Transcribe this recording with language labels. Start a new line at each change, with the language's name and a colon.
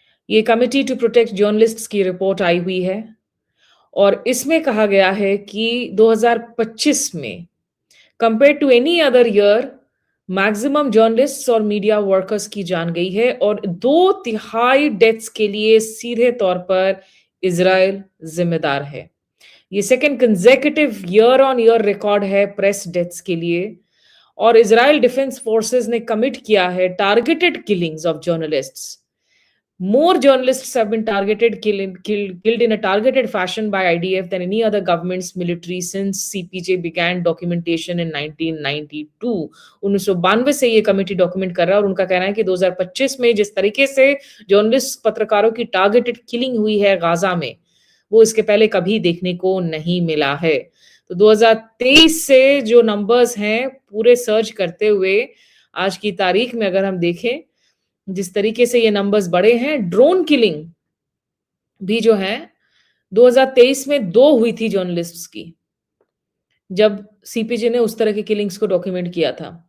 Hindi: ये committee to protect journalists की report आई हुई है और इसमें कहा गया है कि 2025 में compare to any other year maximum journalists और मीडिया वर्कर्स की जान गई है और 2/3 डेथ्स के लिए सीधे तौर पर इजराइल जिम्मेदार है। ये second consecutive year on year record है प्रेस डेथ्स के लिए। और इजराइल डिफेंस फोर्सेस ने कमिट किया है targeted killings of journalists.
English: More journalists have been killed in a targeted fashion by IDF than any other government's military since CPJ began documentation in 1992.
Hindi: 1992 से ये committee document कर रहा है और उनका कहना है कि 2025 में जिस तरीके से जर्नलिस्ट पत्रकारों की टारगेटेड किलिंग हुई है गाजा में, वो इसके पहले कभी देखने को नहीं मिला है। तो 2023 से जो नंबर्स हैं पूरे सर्च करते हुए आज की तारीख में अगर हम देखें जिस तरीके से ये नंबर्स बढ़े हैं, ड्रोन किलिंग भी जो है 2023 में 2 हुई थी जर्नलिस्ट्स की, जब सीपीजे ने उस तरह की किलिंग्स को डॉक्यूमेंट किया था।